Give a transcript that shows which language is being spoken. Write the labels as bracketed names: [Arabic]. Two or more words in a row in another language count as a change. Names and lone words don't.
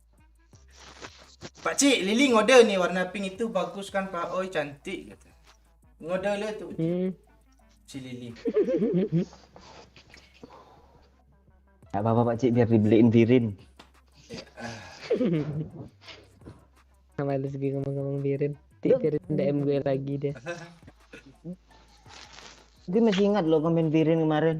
[Indonesian] Pak Cik, Lili ngode nih warna pink itu bagus kan Pak? Oi cantik kata. Ngoda le tu si Lili. Gak apa-apa Pak Cik, biar dibeliin Virin. Males gue ngomong-ngomong Virin. Virin DM gue lagi deh. Gue masih ingat lo komen Virin kemarin.